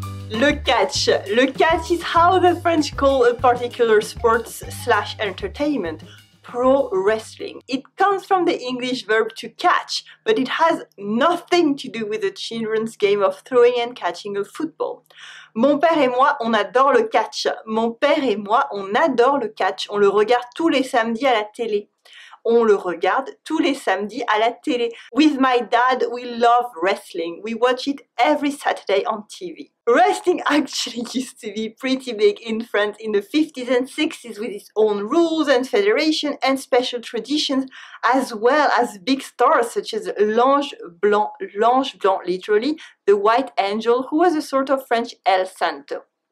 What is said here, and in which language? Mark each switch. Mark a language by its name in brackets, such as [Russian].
[English] Le catch. Le catch is how the French call a particular sports/entertainment, pro wrestling. It comes from the English verb to catch, but it has nothing to do with the children's game of throwing and catching a football. [French] Mon père et moi, on adore le catch. Mon père et moi, on adore le catch. On le regarde tous les samedis à la télé. On le regarde tous les samedis à la télé. [English] With my dad, we love wrestling. We watch it every Saturday on TV. Wrestling actually used to be pretty big in France in the 50s and 60s with its own rules and federation and special traditions, as well as big stars such as L'Ange Blanc, literally, the white angel, who was a sort of French El Santo.